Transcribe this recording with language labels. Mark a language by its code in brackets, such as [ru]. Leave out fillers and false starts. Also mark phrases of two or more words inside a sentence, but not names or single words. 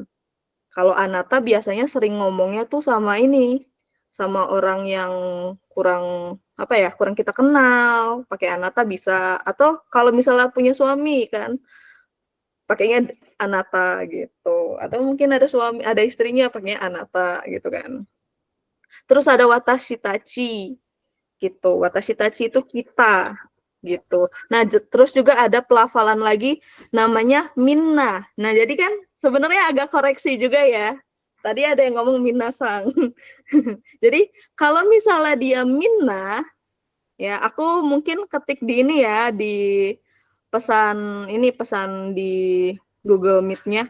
[id] Kalau anata biasanya sering ngomongnya tuh sama ini, sama orang yang kurang apa ya, kurang kita kenal, pakai anata bisa. Atau kalau misalnya punya suami kan, pakainya anata gitu. gitu. Atau mungkin ada suami, ada istrinya pakainya anata gitu kan. Terus ada [ja] 私たち [id] gitu. [ja] 私たち [id] itu kita gitu. Nah, terus juga ada pelafalan lagi namanya minna. Nah, jadi kan sebenarnya agak koreksi juga ya. Tadi ada yang ngomong minasang. Jadi kalau misalnya dia minna, ya aku mungkin ketik di ini ya, di pesan di Google Meet-nya.